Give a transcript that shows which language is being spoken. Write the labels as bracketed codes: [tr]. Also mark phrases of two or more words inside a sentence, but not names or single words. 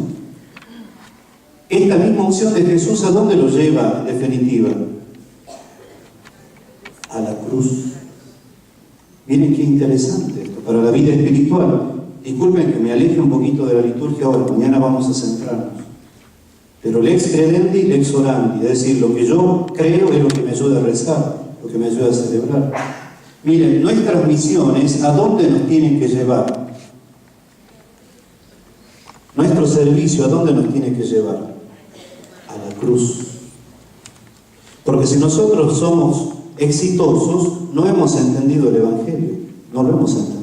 [es] Esta misma unción de Jesús, ¿a dónde lo lleva en definitiva? A la cruz. Miren qué interesante esto para la vida espiritual. Disculpen que me aleje un poquito de la liturgia ahora, mañana vamos a centrarnos. [la] Pero lex credendi, lex orandi, [es] es decir, lo que yo creo es lo que me ayuda a rezar, lo que me ayuda a celebrar. Miren, nuestras misiones, ¿a dónde nos tienen que llevar? Nuestro servicio, ¿a dónde nos tiene que llevar? A la cruz. Porque si nosotros somos exitosos, no hemos entendido el Evangelio, no lo hemos entendido.